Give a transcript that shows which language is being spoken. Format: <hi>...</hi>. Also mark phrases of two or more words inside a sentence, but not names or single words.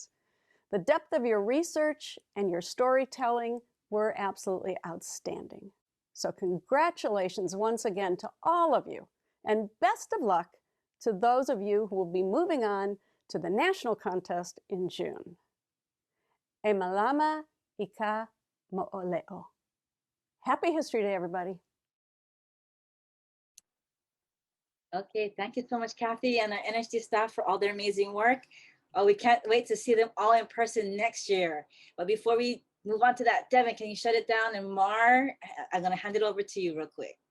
<en>The depth of your research and your storytelling were absolutely outstanding. So congratulations once again to all of you, and best of luck to those of you who will be moving on to the national contest in June.</en> <haw>E malama ika mo'oleo.</haw> <en>Happy History Day, everybody. Okay, thank you so much, Kathy and our NHD staff for all their amazing work. Oh, we can't wait to see them all in person next year. But before we move on to that, Devin, can you shut it down? And Mar, I'm gonna hand it over to you real quick.</en>